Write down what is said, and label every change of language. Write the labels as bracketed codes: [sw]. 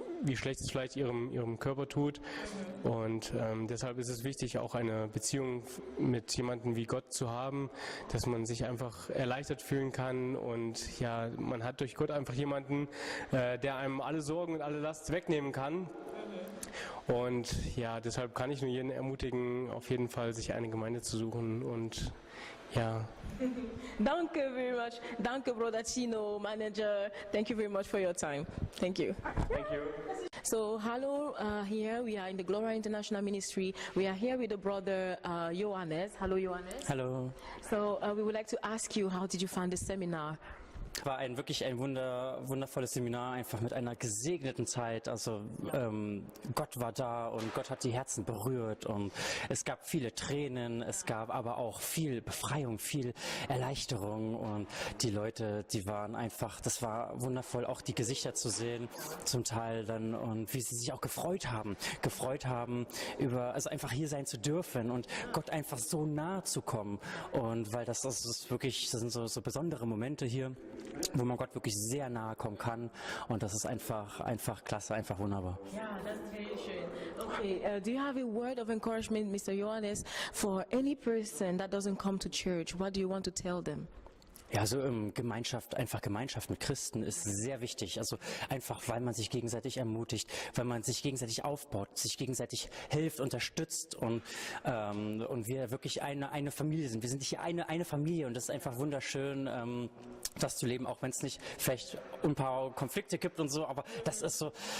[de] wie schlecht es vielleicht ihrem Körper tut. Und deshalb ist es wichtig, auch eine Beziehung mit jemandem wie Gott zu haben, dass man sich einfach erleichtert fühlen kann. Und ja, man hat durch Gott einfach jemanden, der einem alle Sorgen und alle Last wegnehmen kann. Und ja, deshalb kann ich nur jeden ermutigen, auf jeden Fall sich eine Gemeinde zu suchen und ja. Danke [en] very much. Danke, Brother Chino, Manager. Thank you very much for your time. Thank you. Thank you. So, hello, here we are in the Gloria International Ministry. We are here with the brother Johannes. Hello, Johannes. Hello. So, we would like to ask you, how did you find the seminar? [de] War wirklich ein wundervolles Seminar, einfach mit einer gesegneten Zeit. Also Gott war da und Gott hat die Herzen berührt und es gab viele Tränen, es gab aber auch viel Befreiung, viel Erleichterung und die Leute, die waren einfach, das war wundervoll, auch die Gesichter zu sehen, zum Teil dann und wie sie sich auch gefreut haben über, also einfach hier sein zu dürfen und Gott einfach so nahe zu kommen und weil das ist wirklich, das sind so besondere Momente hier, wo man Gott wirklich sehr nahe kommen kann und das ist einfach klasse, einfach wunderbar. [en] Yeah, that's very [de] schön. [en] Okay, do you have a word of encouragement, Mr. Johannes, for any person that doesn't come to church? What do you want to tell them? [de] Ja, also Gemeinschaft mit Christen ist sehr wichtig. Also einfach, weil man sich gegenseitig ermutigt, weil man sich gegenseitig aufbaut, sich gegenseitig hilft, unterstützt und wir wirklich eine Familie sind. Wir sind hier eine Familie und das ist einfach wunderschön, das zu leben, auch wenn es nicht vielleicht ein paar Konflikte gibt und so, aber das ist so.